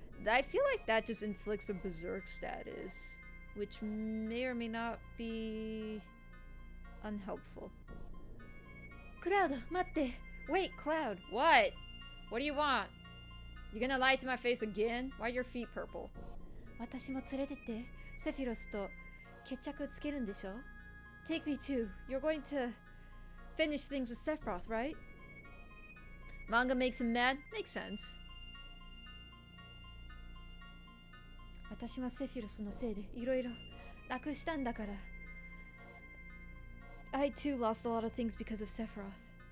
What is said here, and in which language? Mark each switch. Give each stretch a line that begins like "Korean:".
English: I feel like that just inflicts a berserk status, which may or may not be unhelpful. Cloud, matte. Wait, Cloud. What? What do you want? You gonna lie to my face again? Why are your feet purple?
Japanese: 私も連れてって、セフィロスと決着つけるんでしょ?
English: Take me too. You're going to finish things with Sephiroth, right? Manga makes him mad? Makes sense.
Japanese: 私もセフィロスのせいでいろいろなくしたんだから。
English: I too lost a lot of things because of Sephiroth.